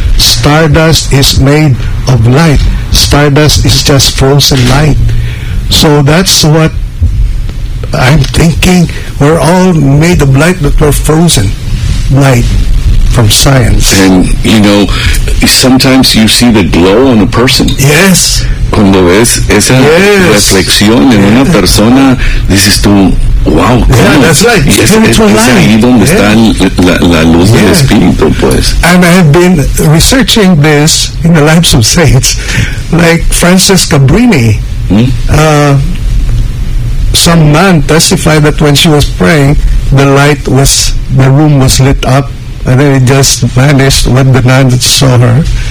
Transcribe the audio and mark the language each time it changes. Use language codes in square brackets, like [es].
[en] Stardust is made of light. Stardust is just frozen light. So that's what I'm thinking. We're all made of light, but we're frozen light. from science. And you know, sometimes you see the glow on a person. Yes. [es] Cuando ves esa reflexión en una persona, dices tú, wow. [en] Yeah, that's like spiritual [es] light. Es ahí donde está la luz del espíritu, pues. [en] And I have been researching this in the lives of saints, like Frances Cabrini. Some man testified that when she was praying, the room was lit up, and then it just vanished when the nun saw her.